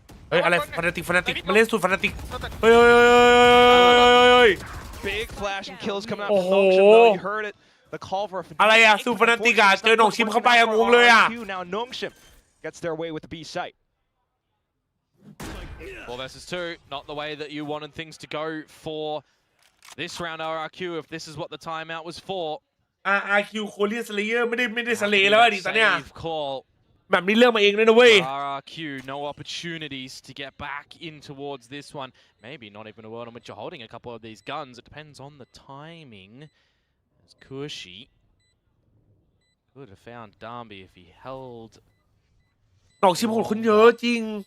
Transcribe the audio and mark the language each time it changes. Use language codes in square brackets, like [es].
[th] เฮ้ยอะไรฟานาติกมาเล่นสุดฟานาติกเฮ้ย [en] Big flash and kills coming out from Nongshim though. You heard it. The call for a [th] อะไรอะสุดฟานาติกอะเจอหนองชิมเข้าไปอะงงเลยอะ [en] Now Nongshim gets their way with the B site. 4 versus 2, not the way that you wanted things to go for this round RRQ if this is what the timeout was for. [th] RRQ โคเรียนสเลเยอร์ไม่ได้สเลแล้วดิตอนเนี้ย [en] Save call. [th] แบบนี้เรื่องมาเองเลยนะเว้ย [en] RRQ, no opportunities to get back in towards this one. Maybe not even a world in which you're holding a couple of these guns. It depends on the timing. As Kushi could have found Darby if he held. [th] หนองชิมโหดคนเยอะจริง